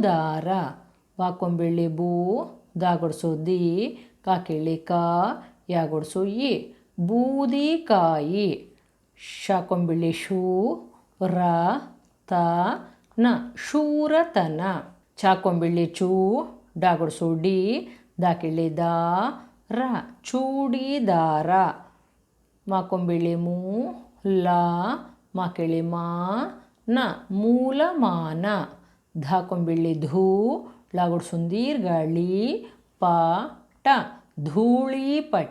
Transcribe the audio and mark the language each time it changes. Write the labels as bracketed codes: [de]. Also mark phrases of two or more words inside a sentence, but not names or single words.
[kn] ವಾಕೊಂಬಿಳ್ಳಿ ಬೂ, ದಾಗುಡ್ಸು ದಿ, ಕಾಕಿಳಿ ಕಾ ಯಾಗೊಡ್ಸು ಇ ಬೂದಿಕಾಯಿ. ಶಾಕೊಂಬಿಳಿ ಶೂ ರ ತ ನ ಶೂರತನ. ಚಾಕೊಂಬಿಳಿ ಚೂ ಡಾಗೊಡ್ಸು ಡಿ ದಾಕಿಳಿ ದಾ ರ ಚೂಡಿದಾರ. ಮಾಕೊಂಬಿಳಿ ಮೂ ಲ ಮಾಕಿಳಿ ಮಾ ನ ಮೂಲಮಾನ. ಧಾಕೊಂಬಿಳಿ ಧೂ ಳಾಗುಡ್ಸುಂದೀರ್ಘಳಿ ಪ ಟ ಧೂಳಿಪಟ.